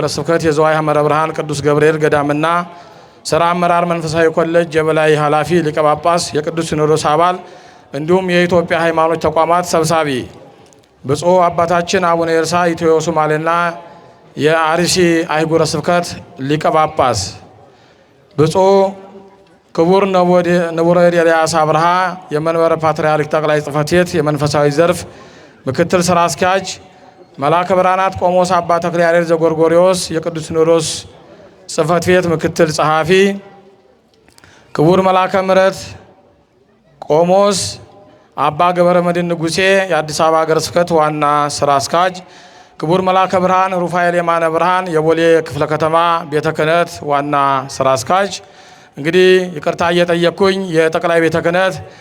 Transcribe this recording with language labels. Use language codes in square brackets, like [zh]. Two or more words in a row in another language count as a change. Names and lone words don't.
[am] ስብከት የዝዋይ ሐመረ ብርሃን ቅዱስ ገብርኤል ገዳምና ስራ አመራር መንፈሳዊ ኮሌጅ የበላይ ኃላፊ ሊቀ ጳጳስ የቅዱስ ሲኖዶስ አባል እንዲሁም የኢትዮጵያ ሃይማኖት ተቋማት ሰብሳቢ ብፁዕ አባታችን አቡነ ኤርሳ ኢትዮ ሶማሌና የአርሲ አህጉረ ስብከት ሊቀ ጳጳስ ብፁዕ ክቡር ንቡረ እድ ኤልያስ አብርሃ የመንበረ ፓትርያርክ ጠቅላይ ጽሕፈት ቤት የመንፈሳዊ ዘርፍ ምክትል ስራ አስኪያጅ መልአከ ብርሃናት ቆሞስ አባ ተክለ ያሬድ ዘጎርጎርዮስ የቅዱስ ሲኖዶስ ጽሕፈት ቤት ምክትል ጸሐፊ ክቡር መልአከ ምሕረት ቆሞስ አባ ገብረ መድኅን ንጉሴ የአዲስ አበባ ሀገረ ስብከት ዋና ስራ አስኪያጅ ክቡር መልአከ ብርሃን ሩፋኤል የማነ ብርሃን የቦሌ ክፍለ ከተማ ቤተ ክህነት ዋና ስራ አስኪያጅ። እንግዲህ ይቅርታ እየጠየቅኩኝ የጠቅላይ ቤተ ክህነት